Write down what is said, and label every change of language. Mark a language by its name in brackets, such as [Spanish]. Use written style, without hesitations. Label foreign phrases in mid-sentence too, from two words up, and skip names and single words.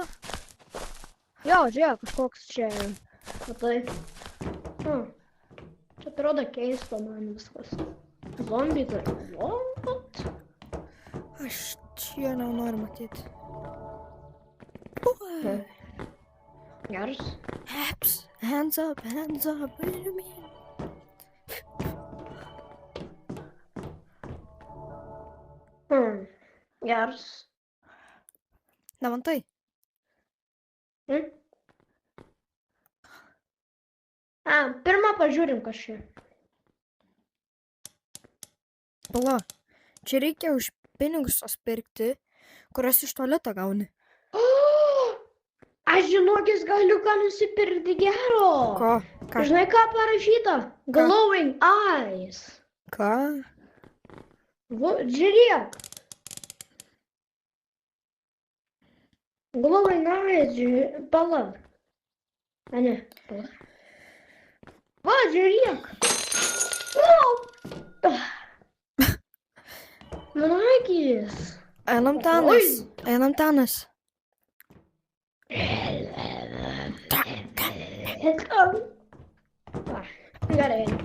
[Lithuanian] Jo, žiūrėk, kažkoks čia. Matai. Čia atrodo keista man viskas. Zombiai tai. What? Aš čia nenoriu matyti. Geras. [English] Hands up, what do you mean? [Lithuanian] Geras. Ne man tai. Pirmą pažiūrim kažkaip. Pala, čia reikia už pinigus pirkti, kurias iš tualeto gauni. Aš žinokis galiu ką nusipirkti gero. Ko? Ką? Žinai, ką parašyta? [English] Glowing eyes. [Lithuanian] Ką? Žiūrėk. [English] Glowing eyes, pala. [Lithuanian] A ne, pala. Va, žiūrėk. Managis. Einam tenas. Einam tenas. Gerai.